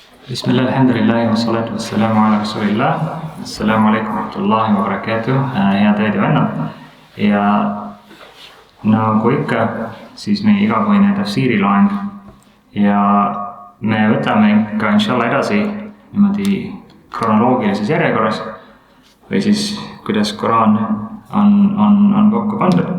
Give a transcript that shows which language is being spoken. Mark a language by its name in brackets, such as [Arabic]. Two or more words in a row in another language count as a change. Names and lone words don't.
[Arabic] بسم الله، الحمد لله، والصلاة والسلام على رسول الله. السلام عليكم ورحمة الله وبركاته. [Estonian] Head õed ja vennad. Ja nagu ikka, siis meie igakuine tafsiiriloeng. Ja me võtame ka inshallah edasi niimoodi kronoloogilises järjekorras või siis kuidas Koraan on kokku pandud.